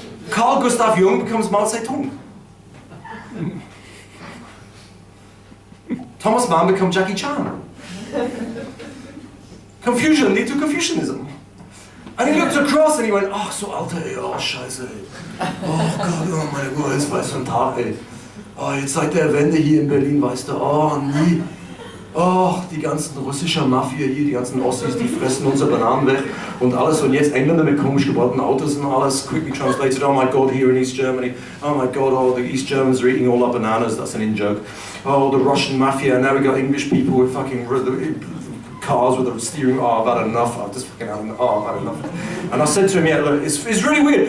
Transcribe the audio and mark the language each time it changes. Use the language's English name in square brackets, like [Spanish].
[English] Carl Gustav Jung becomes Mao Zedong. Thomas Mann becomes Jackie Chan. Confusion leads to Confucianism. And he looked across and he went, [German] ach so Alter, ey, oh scheiße, ey. Oh Gott, oh meine Gott, jetzt war es für ein Tag, ey. Oh, jetzt seit der Wende hier in Berlin, weißt du, oh nie. Oh, die ganzen russischen Mafia hier, die ganzen Ossis, die fressen unsere Bananen weg und alles. Und jetzt Engländer mit komisch gebauten Autos und alles. [English] Quickly translated, oh my God, here in East Germany. Oh my God, oh, the East Germans are eating all our bananas. That's an in-joke. Oh, the Russian Mafia, now we got English people with fucking cars with a steering. Oh, I've had enough. I've just fucking had enough. And I said to him, yeah, look, it's really weird.